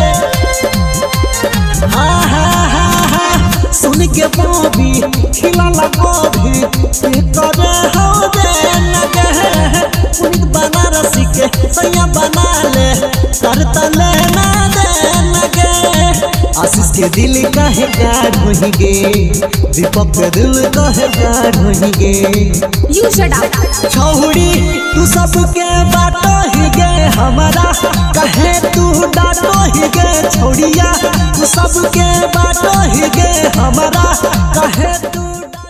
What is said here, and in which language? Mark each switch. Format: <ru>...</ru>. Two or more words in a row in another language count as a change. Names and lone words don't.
<mag>हाँ हाँ हाँ हाँ सुन के बाबी खिला गोभी कहतर हो दे लगे। पुनित बनारसी के भैया बना ले कर तले ना दे लगे। आशीष के दिल काहे गाढ़ होही गे दीपक के दिल काहे गाढ़ होही गे।</mag> <en>You shut up.</en> <mag>छौड़ी तू सबके बाटो ही गे हमारा कहे तू डाटो ही गे। छौड़िया तू सबके बाटो ही गे हमारा कहे तू</mag>